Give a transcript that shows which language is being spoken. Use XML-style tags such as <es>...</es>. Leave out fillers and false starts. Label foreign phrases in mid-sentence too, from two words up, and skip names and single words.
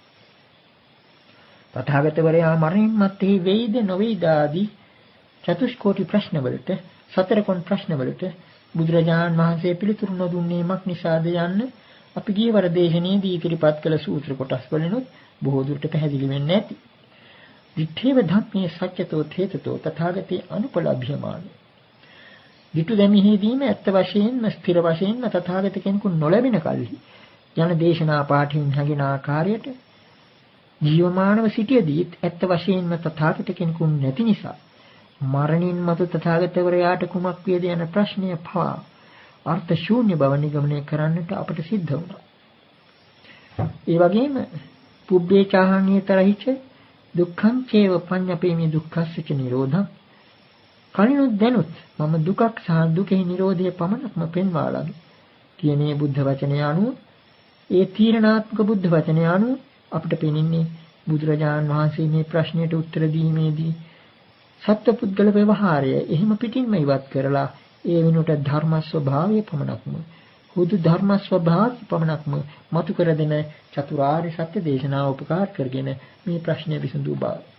<si>තථාගතවරයා මරණින් මත්තේ වෙයිද නොවේද ආදී චතුෂ්කෝටි ප්‍රශ්නවලට සතරකොන් ප්‍රශ්නවලට බුදුරජාණන් වහන්සේ පිළිතුරු නොදුන්නේ මක් නිසාද යන්න අපි ගියවර දේශනාවේදී ඉදිරිපත් කළ සූත්‍ර කොටස් වලිනුත් බොහෝ දුරට පැහැදිලි වෙන්නේ නැති.</si> <pi>විඨේව ධම්මේ සත්‍යතෝ තේතතෝ තථාගතේ අනුපලභ්‍යමාන.</pi> <si>විතු දැමීමේදීම ඇත්ත වශයෙන්ම ස්ථිර වශයෙන්ම තථාගත කෙනෙකු නොලැබෙන කල්හි යන දේශනා පාඨයෙන් හැඟෙන ආකාරයට ජීවමානව සිටියදී ඇත්ත වශයෙන්ම තථාගත කෙනෙකු නැති නිසා මරණින් මතු තථාගතවරයාට කුමක් වේද යන ප්‍රශ්නය පවා අර්ථ ශූන්‍ය බව නිගමනය කරන්නට අපට සිද්ධ වුණා.</si> <pi>ඒ වගේම පුබ්බේ චාහණ්‍යතරහිච දුක්ඛං චේව පඤ්ඤපේමි දුක්ඛස්ස ච නිරෝධං.</pi> <si>කලිනුත් දැනුත් මම දුකක් සහ දුකෙහි නිරෝධය පමණක්ම පෙන්වාලමි කියන මේ බුද්ධ වචනය අනුව, ඒ තීරණාත්මක බුද්ධ වචනය අනුව අපිට පෙනෙන්නේ බුදුරජාණන් වහන්සේ මේ ප්‍රශ්නයට උත්තර දීමේදී සත්පුද්ගල ව්‍යවහාරය එහෙම පිටින්ම ඉවත් කරලා ඒ වෙනුවට ධර්ම ස්වභාවය පමණක්ම, හුදු ධර්ම ස්වභාවය පමණක්ම මතු කර දෙන චතුරාර්ය සත්‍ය දේශනාව උපකාර කරගෙන මේ ප්‍රශ්නය විසඳු බව.</si>